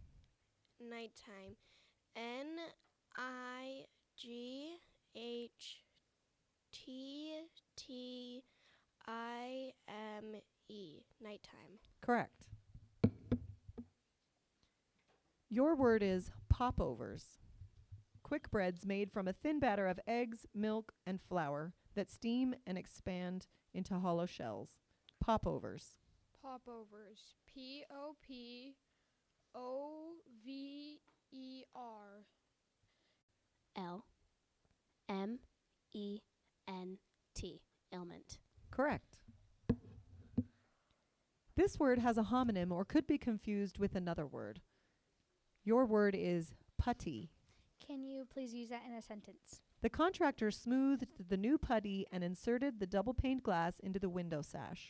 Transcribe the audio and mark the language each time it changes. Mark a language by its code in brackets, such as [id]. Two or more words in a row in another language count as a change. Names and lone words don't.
[en] Nighttime. NIGHTTIME. Nighttime. Correct. Your word is popovers. Quick breads made from a thin batter of eggs, milk, and flour that steam and expand into hollow shells. Popovers. Popovers. POPOVER. LMENT. Ailment. Correct. This word has a homonym or could be confused with another word. Your word is putty. Can you please use that in a sentence? The contractor smoothed the new putty and inserted the double-paned glass into the window sash.